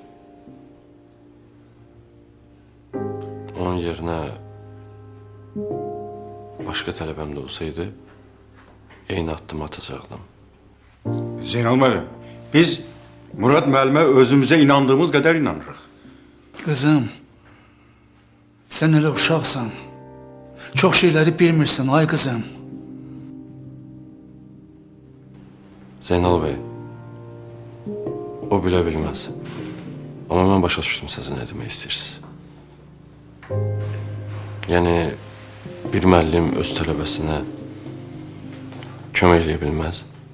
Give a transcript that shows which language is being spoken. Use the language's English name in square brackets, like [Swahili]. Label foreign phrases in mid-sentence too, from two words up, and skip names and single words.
[Azerbaijani] Onun yerinə başqa tələbəm də olsaydı, eyni addımı atacaqdım. Zeynal müəllim, biz Murad müəllimə özümüzə inandığımız qədər inanırıq. [Turkish] Kızım, sen hele uşaqsan. Çok şeyleri bilmirsin ay kızım. [Azerbaijani] Zeynal bəy, o bilə bilməz. Amma mən başa düşdüm sizə nə demək istəyirsiniz. Yəni, bir müəllim öz tələbəsinə kömək eləyə bilməz.